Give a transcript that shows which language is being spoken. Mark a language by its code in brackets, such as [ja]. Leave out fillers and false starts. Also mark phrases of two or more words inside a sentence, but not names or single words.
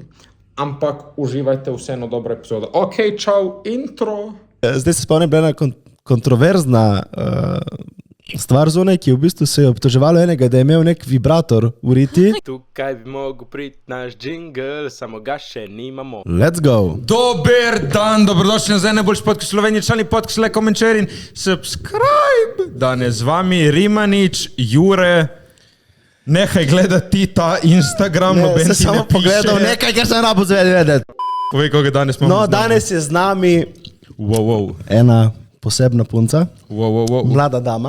[sl] Ampak uživajte vseeno dobra epizoda. Ok, čau, intro. Zdaj se spomnim, bila ena kontroverzna stvar zunaj, ki v bistvu se je obtoževalo enega, da je imel nek vibrator v riti. Tukaj bi mogel priti naš džingl, samo ga še nimamo. [en] Let's go! [sl] Dober dan, dobrodošli na najboljši podcast Slovenije, člani podcast, [en] like, comment, share [sl] in subscribe. Danes z vami Rimanič, Jure. Nehaj gledati ta Instagram, noben ti ne piše. Sem samo pogledal nekaj, ker sem rabo zvedeti. Povej, koga danes imamo. No, danes je z nami Wow. ena posebna punca, Wow. mlada dama,